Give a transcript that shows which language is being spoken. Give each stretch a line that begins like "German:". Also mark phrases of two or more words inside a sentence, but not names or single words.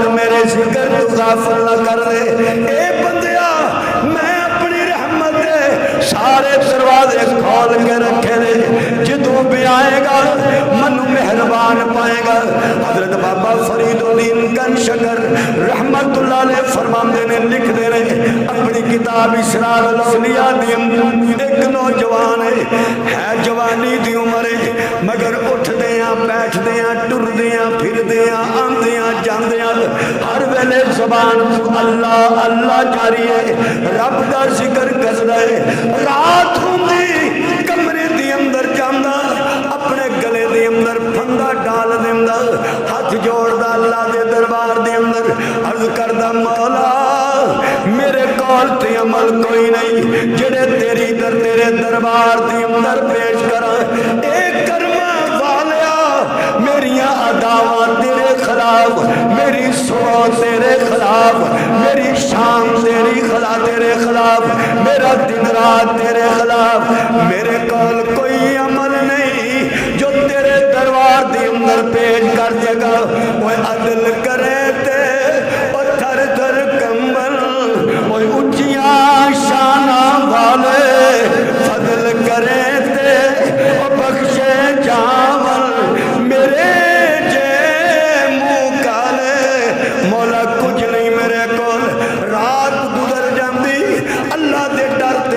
Punjabi: میرے ذکر تو غافل نہ کر دے اے بندیا میں اپنی رحمت دے سارے دروازے کھول کے رکھے دے جدوں بھی آئے گا منو مہربان پائے گا حضرت بابا فرید الدین گن شکر
Arabic: رحمت اللہ علیہ
Punjabi: فرماندے نے لکھ دے رہے اپنی کتاب اسرار الاولیاء دی ایک نوجوان ہے جوانی دی عمر ہے مگر اٹھ دیاں بیٹھ دیاں ٹر دیاں پھر دیاں آن دیاں جان دیاں ہر ویلے زبان تو اللہ اللہ جاری ہے رب دا ذکر کردا ہے رات ہوندی کمرے دی اندر جاندا اپنے گلے دے اندر پھندا ڈال دیندا ہاتھ جوڑدا اللہ دے دربار دے اندر عرض کردا مولا میرے کول تے عمل کوئی نہیں جڑے تیری تیرے دربار دے اندر پیش کراں اے کرما والیا میریاں اداواں تیرے خلاف میری سوچ تیرے خلاف میری شام تیری تیرے خلاف میرا دن رات تیرے خلاف میرے کول کوئی عمل نہیں جو تیرے دربار دے اندر پیش کر جگہ وہ عدل کرے تے اور تھر تھر کمبل وہ اونچیاں شاناں والے فضل کرے تے اور بخشے جاول میرے جے منہ کالے مولا کچھ نہیں میرے کول رات گزر جاندی اللہ دے ڈر تے